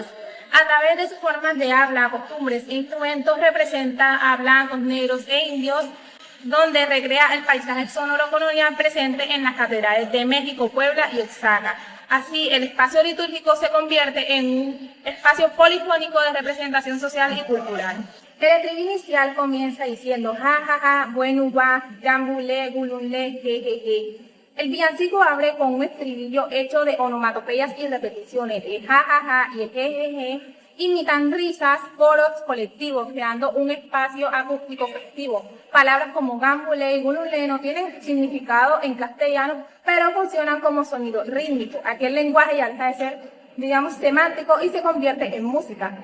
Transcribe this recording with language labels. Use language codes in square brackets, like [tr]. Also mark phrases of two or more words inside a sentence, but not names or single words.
[es] A través de sus formas de habla, costumbres e instrumentos representa a blancos, negros e indios, donde recrea el paisaje sonoro colonial presente en las catedrales de México, Puebla y Oaxaca. Así, el espacio litúrgico se convierte en un espacio polifónico de representación social y cultural. El estribillo inicial comienza diciendo ja, ja, ja, bueno, va, gambule, gulunle, je, je, je. El villancico abre con un estribillo hecho de onomatopeyas y repeticiones de ja, ja, ja y je, je, je. Imitan risas, coros colectivos, creando un espacio acústico festivo. Palabras como gambule y gulule no tienen significado en castellano, pero funcionan como sonido rítmico. Aquel lenguaje ya deja de ser, digamos, semántico y se convierte en música.